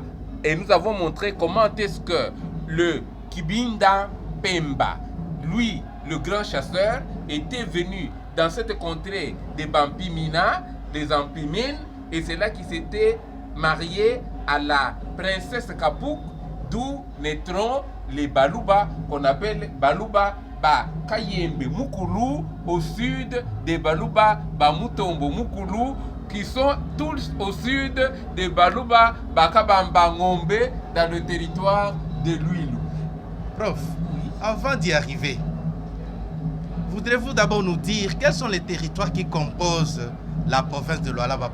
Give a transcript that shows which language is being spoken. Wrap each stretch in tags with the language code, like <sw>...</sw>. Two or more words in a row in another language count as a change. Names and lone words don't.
<fr>Et nous avons montré comment est-ce que le Kibinda Pemba, lui, le grand chasseur, était venu dans cette contrée des Bampimina, des Ampimines, et c'est là qu'il s'était marié à la princesse Kapuk, d'où naîtront les Baluba, qu'on appelle Baluba Ba Kayembe Mukulu, au sud des Baluba Ba Mutombo Mukulu, qui sont tous au sud des Baluba Bakabamba Ngombe, dans le territoire de Luilu. Prof, avant d'y arriver, voudrez-vous d'abord nous dire quels sont les territoires qui composent la province de Lualaba?</fr>